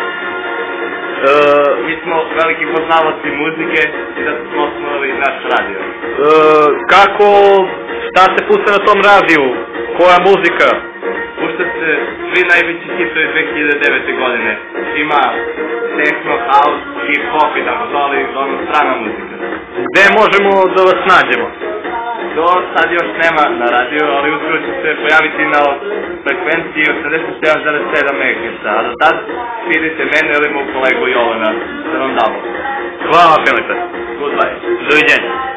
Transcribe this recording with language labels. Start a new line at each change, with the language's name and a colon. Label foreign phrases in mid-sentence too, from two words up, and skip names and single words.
Serbian: Mi smo veliki poznavaoci muzike i da smo osnovali naš radio. Šta se pušta na tom radiju? Koja muzika? Pušta se svi najveći hitovi 2009. godine. Ima techno, house, hip hop i tako to, ali strana muzika. Gde možemo da vas nađemo? To sad još nema na radiju, ali uskoro će se pojaviti na frekvenciji 87,7 MHz. A do tad vidite mene ili moj kolegu Jovana da vam damo. Hvala, Filipe. Goodbye. Doviđenja.